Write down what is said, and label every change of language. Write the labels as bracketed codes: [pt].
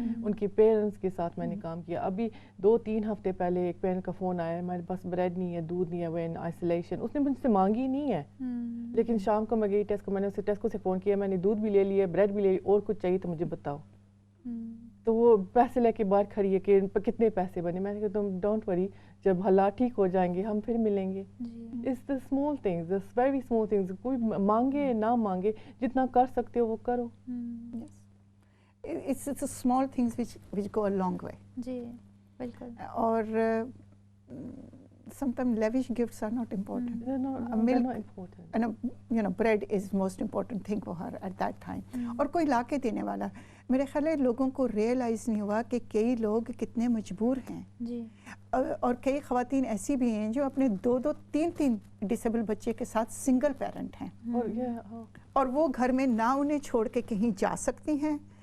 [ur] ان کے پیرنٹس کے ساتھ میں نے کام کیا. ابھی 2-3 ہفتے پہلے ایک پیرنٹ کا فون آیا, میرے پاس بریڈ نہیں ہے, دودھ نہیں ہے, وہ [en] In isolation. [ur] اس نے مجھ سے مانگی نہیں ہے, لیکن شام کو میں گئی ٹیسکو, میں نے اسے ٹیسکو سے فون کیا, میں نے دودھ بھی لے لیا, بریڈ بھی لے لی, اور کچھ چاہیے تو مجھے بتاؤ. تو وہ پیسے لے کے باہر کھڑی ہے کہ ان پر کتنے پیسے بنے. میں نے کہا تم [en] don't worry, [ur] جب حالات ٹھیک ہو جائیں گے ہم پھر ملیں گے. [en] It's the small things, the very small things. [ur] کوئی مانگے نہ مانگے, جتنا کر سکتے ہو وہ کرو. [en] It's the small things which go a long way. [ur] جی بالکل. اور [en] sometimes lavish gifts are not important. They're not important. And you know, bread is most important thing for her at that time. [ur] اور کوئی لا کے دینے والا. میرے خیال ہے لوگوں کو ریئلائز نہیں ہوا کہ کئی لوگ کتنے مجبور ہیں. جی. اور کئی خواتین ایسی بھی ہیں جو اپنے 2-3 ڈسیبل بچے کے ساتھ سنگل پیرنٹ ہیں, اور وہ گھر میں نہ انہیں چھوڑ کے کہیں جا سکتی ہیں